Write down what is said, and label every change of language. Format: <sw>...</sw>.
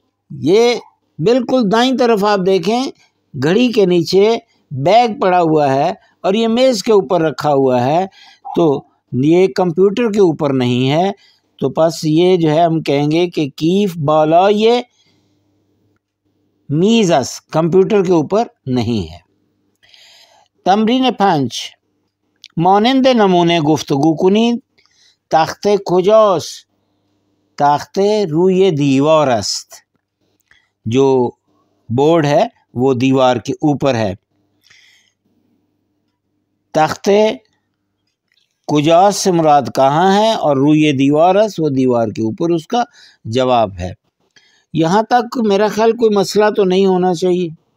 <ur>یہ بالکل دائیں طرف آپ دیکھیں گھڑی کے نیچے بیگ پڑا ہوا ہے اور یہ میز کے اوپر رکھا ہوا ہے، تو یہ کمپیوٹر کے اوپر نہیں ہے. تو بس یہ جو ہے ہم کہیں گے کہ</ur> <fa>کیف بالائے میز است،</fa> <ur>کمپیوٹر کے اوپر نہیں ہے.</ur> <fa>تمرین 5 مانند نمونے گفتگو کنید. تخت کجاست؟ تخت روی دیوار است.</fa> <ur>جو بورڈ ہے وہ دیوار کے اوپر ہے. تخت کجاست سے مراد کہاں ہے اور</ur> <fa>روی دیوار است</fa> <ur>وہ دیوار کے اوپر اس کا جواب ہے. یہاں تک میرا خیال کوئی مسئلہ تو نہیں ہونا چاہیے.</ur>